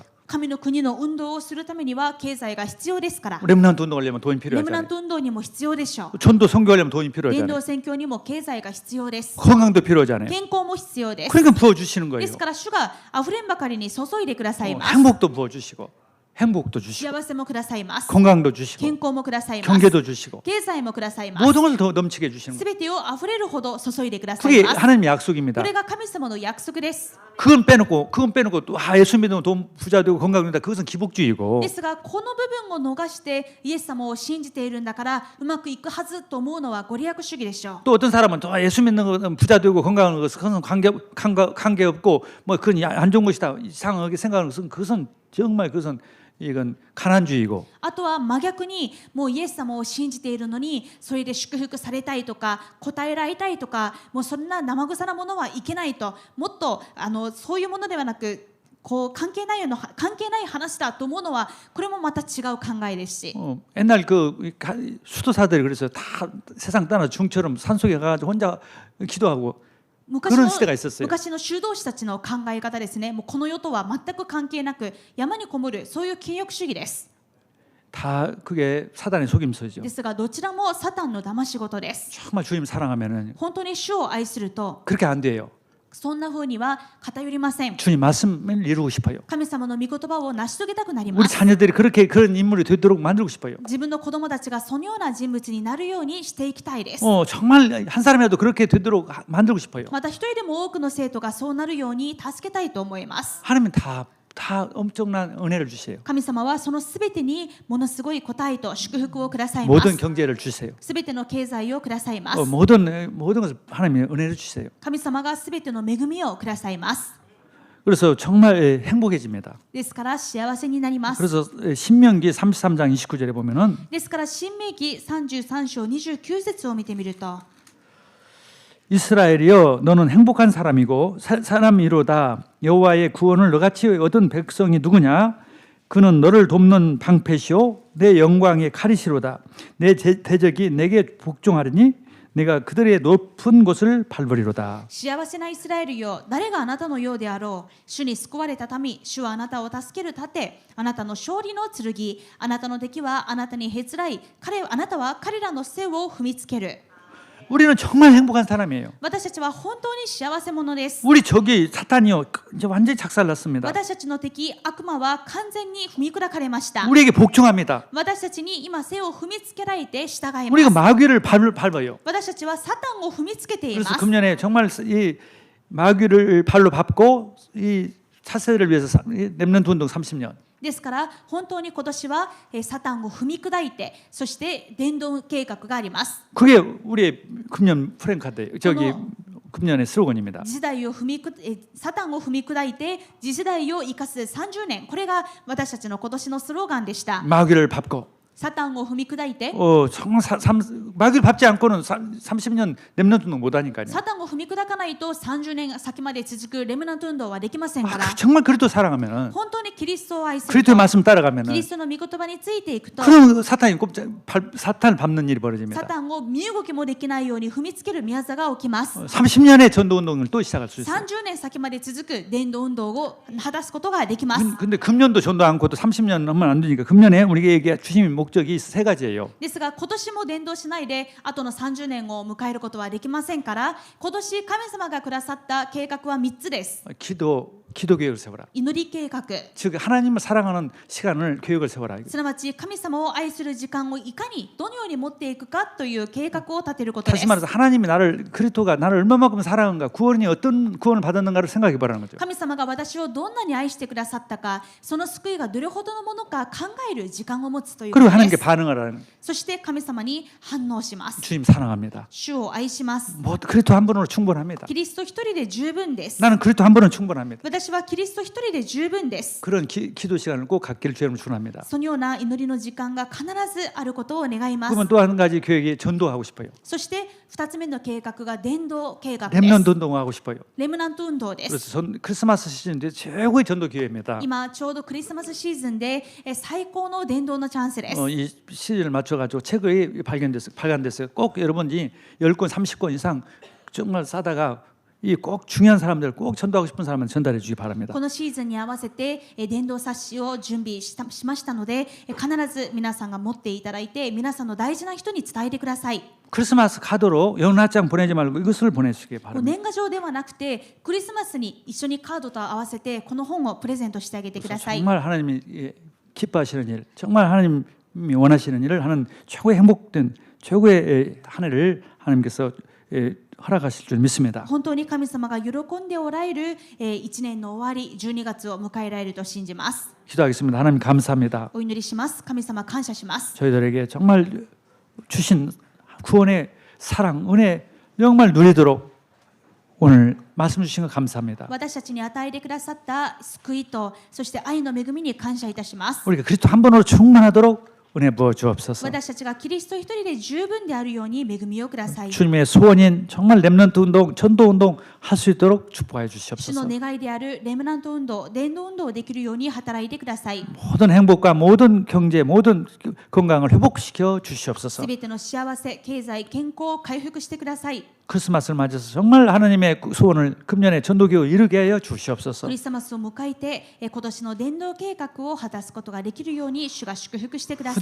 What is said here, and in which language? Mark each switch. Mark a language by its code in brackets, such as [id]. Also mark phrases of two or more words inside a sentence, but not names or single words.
[ja] 神の国の運動をするためには経済が必要ですから。 [ko] 렘넌트 운동하려면 돈이 [ja] レムナン [ko] 필요하잖아요. [ja] ト運動にも必要でしょう。 [ko] 전도 선교하려면 돈이 [ja] 伝 [ko] 필요하잖아요. [ja] 道宣教にも経済が必要です。 [ko] 건강도 필요하잖아요. [ja] 健康も必要です。 [ko] 그러니까 부어주시는 거예요. [ja] ですから主があふれんばかりに注いでくださいます。 [ko] 행복도 부어주시고 행복도 주시고 [ja] 幸せもくださいます。 [ko] 건강도 주시고 [ja] 健康もくださいます。 [ko] 경계도 주시고 [ja] 経済もくださいます。 [ko] 모든 걸 더 넘치게 해주시는 거예요. [ja] すべてをあふれるほど注いでください [ko] 그게 [ja] ます。 [ko] 하나님의 약속입니다. [ja] これが神様の約束です。 [ko] 그건 빼놓고 또 예수 믿으면 돈 부자 되고 건강된다. 그것은 기복주의고 [ja] ですがこの部分を逃してイエス様を信じているんだからうまくいくはずと思うのはご利益主義でしょう。 [ko] 또 어떤 사람은 또 예수 믿는 건 부자 되고 건강한 것은 관계 없고 뭐 그건 안 좋은 것이다 이상하게 생각하는 것은 그것은 이건 가난주의고 [ja] あとは真逆にもうイエス様を信じているのにそれで祝福されたいとか答えられたいとかもうそんな生臭なものはいけないともっとそういうものではなく関係ない話だと思うのはこれもまた違う考えですし [ko] 옛날 그 수도사들이 그래서 다 세상 떠나 중처럼 산속에 가가지고 혼자 기도하고 [ja] 昔 [ko] 그런 [ja] の [ko] 시대가 있었어요. [ja] 昔の修道士たちの考え方ですね。もうこの世とは全く関係なく山にこもるそういう禁欲主義です。 [ko] 다 그게 사단의 속임수죠. [ja] ですがどちらもサタンの騙し事です。 [ko] 정말 주님 사랑하면은 [ja] 本当に主を愛すると [ko] 그렇게 안 돼요. [ja] そんな風には偏りません。 [ko] 주님 말씀을 이루고 싶어요. [ja] 神様の御言葉を成し遂げたくなり [ko] 우리 [ja] ます。 [ko] 자녀들이 그렇게 그런 인물이 되도록 만들고 싶어요. [ja] 自分の子供たちがそのような人物になるようにしていきたいです。 [ko] 정말 한 사람이라도 그렇게 되도록 만들고 싶어요. [ja] また一人でも多くの生徒がそうなるように助けたいと思います。 [ko] 하나님은 다 엄청난 은혜를 주세요. [ja] 神様はそのすべてにものすごい答えと祝福をくださいま [ko] 모든 [ja] す。 [ko] 경제를 주세요. [ja] すべての経済をくださいます。 [ko] 모든 것을 하나님이 은혜를 주세요. [ja] 神様がすべての恵みをくださいます。 [ko] 그래서 정말 행복해집니다. [ja] ですから幸せになります。 [ko] 그래서 신명기 33장 29절에 보면은 [ja] ですから新明記33章29節を見てみると [ko] 이스라엘이여 너는 행복한 사람이고 사람이로다. 여호와의 구원을 너같이 얻은 백성이 누구냐? 그는 너를 돕는 방패시오 내 영광의 칼이시로다. 내 대적이 내게 복종하리니 내가 그들의 높은 곳을 밟으리로다. [ja] 幸せなイスラエルよ、誰があなたのようであろう。主に救われた民、主はあなたを助ける盾、あなたの勝利の剣、あなたの敵はあなたにへつらい、あなたは彼らの背を踏みつける。 [ko] 우리는 정말 행복한 사람이에요. [ja] 私たちは本当に幸せ者です。 [ko] 우리 적이 사탄이요 이제 완전히 작살났습니다. [ja] 私たちの敵、悪魔は完全に踏み砕かれました。 [ko] 우리에게 복종합니다. [ja] 私たちに今背を踏みつけられて従いま [ko] 우리가 [ja] す。 [ko] 마귀를 밟아요. [ja] 私たちはサタンを踏みつけていま [ko] 그래서 [ja] す。 [ko] 금년에 정말 이 마귀를 발로 밟고 이 차세대를 위해서 렘넌트 운동 30년. [ja] ですから本当に今年はサタンを踏み砕いて、そして伝道計画があります。 [ko] 그게 우리의 금년 프랭카드 저기 금년의 슬로건입니다. [ja] 時代をサタンを踏み砕いて次世代を生かす30年、これが私たちの今年のスローガンでした。 [ko] 마귀를 밟고 [ja] サタンを踏み砕いて、 [ko] 정말 마귀를 밟지 않고는 30년 렘넌트 운동 못 하니까요. [ja] サタンを踏み砕かないと30年先まで続くレムナント運動はできませんから。 [ko] 정말 그리스도 사랑하면은 [ja] 本当にキリストを愛する [ko] 그리스도의 [ja] と、 [ko] 말씀 [ja] キ [ko] 따라가면은 [ja] リストの御言葉についていくと、 [ko] 그런 사탄이 사탄을 밟는 일이 [ja] サ [ko] 벌어집니다. [ja] タンを身動きもできないように踏みつける宮座が起きます。 [ko] 30년의 전도 운동을 또 시작할 수 있어요. [ja] 30 年先まで続く伝道運動を果たすことができます。 [ko] 근데 금년도 전도 않고도 30년 하면 안 되니까 금년에 우리에게 주신 목적이 세 가지예요. [ja] ですが今年も伝道しないであとの30年を迎えることはできませんから、今年神様がくださった計画は3つです。 [ko] 기도 계획을 세워라. [ja] 祈り計画、 [ko] 즉 하나님을 사랑하는 시간을 계획을 세워라. [ja] すなわち神様を愛する時間をいかにどのように持っていくかという計画を立てることです。 [ko] 다시 말해서 하나님이 그리스도가 나를 얼마만큼 사랑한가, 구원이 어떤 구원을 받았는가를 생각해 보라는 거죠. [ja] 神様が私をどんなに愛してくださったか、その救いがどれほどのものか考える時間を持つというこ [ko] 그리고 [ja] とで [ko] 하나님께 [ja] す。 [ko] 반응하라는. [ja] そして神様に反応します。 [ko] 주님 사랑합니다. [ja] 主を愛します。 [ko] 그리스도 한 분으로 충분합니다. [ja] キリスト一人で十分です。 [ko] 나는 그리스도 한 분은 충분합니다. [ja] 私はキリスト一人で十分です。 [ko] 그런 기도 시간을 꼭 갖기를 주님을 축원합니다. [ja] そのような祈りの時間が必ずあることを願います。 [ko] 그러면 또 한 가지 계획이 전도하고 싶어요. [ja] そして2つ目の計画が伝道計画です。 [ko] 렘넌트 운동하고 싶어요. [ja] レムナント運動です。 [ko] 그래서 크리스마스 시즌인데 최고의 전도 기회입니다. [ja] 今ちょうどクリスマスシーズンで最高の伝道のチャンスです。 [ko] 이 시즌을 맞춰가지고 책이 발간됐어요. 꼭 여러분이 10권, 30권 이상 정말 싸다가 이 꼭 중요한 사람들, 꼭 전도하고 싶은 사람은 전달해 주기 바랍니다. [ja] このシーズンに合わせて伝道冊子を準備しましたので、必ず皆さんが持っていただいて皆さんの大事な人に伝えてください。 [ko] 크리스마스 카드로 연합장 보내지 말고 이것을 보내주시기 바랍니다. [ja] 年賀状ではなくてクリスマスに一緒にカードと合わせてこの本をプレゼントしてあげてください。 [ko] 정말 하나님이 기뻐하시는 일, 정말 하나님이 원하시는 일을 하는 최고의 행복된 최고의 한 해를 하나님께서 허락하실 줄 믿습니다. [ja] 本当に神様が喜んでおられる1年の終わり12月を迎えられると信じます。 [ko] 기도하겠습니다. 하나님 감사합니다. [ja] お祈りします。神様感謝します。 [ko] 저희들에게 정말 주신 구원의 사랑, 은혜 정말 누리도록 오늘 말씀 주신 것 감사합니다. [ja] 私たちに与えてくださった救いとそして愛の恵みに感謝いたします。 [ko] 우리가 그리스도 한 번으로 충만하도록 은혜 부어 주옵소서. [ja] 私たちがキリスト一人で十分であるように恵みをください。 [ko] 주님의 소원인 정말 렘넌트 운동, 전도 운동 할 수 있도록 축복하여 [ja] 主の [ko] 주시옵소서. [ja] 願いであるレムナント運動、伝道運動をできるように働いてください。 [ko] 모든 행복과 모든 경제, 모든 건강을 회복시켜 [ja] す [ko] 주시옵소서. [ja] べての幸せ、経済、健康を回復してください。 [ko] 크리스마스를 맞아서 정말 하나님의 소원을 금년에 전도교회 이루게 하여 [ja] ク [ko] 주시옵소서. [ja] リスマスを迎えて今年の伝道計画を果たすことができるように主が祝福してくださ